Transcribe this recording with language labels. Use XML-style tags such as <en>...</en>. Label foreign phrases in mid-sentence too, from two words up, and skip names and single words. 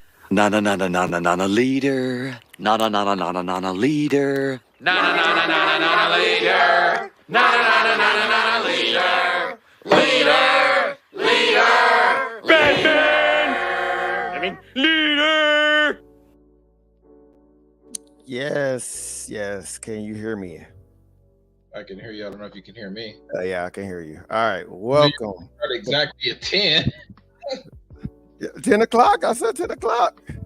<en>Na na na na na na na na leader. Na na na na na na na na leader. Na na na na na na na na leader. Na na na na na na na leader. Leader. Leader. Batman. I mean leader. Yes. Can you hear me? I can hear you. I don't know if you can hear me. Yeah, I can hear you. All right, welcome. Exactly at 10. 10 o'clock? I said 10 o'clock.</en>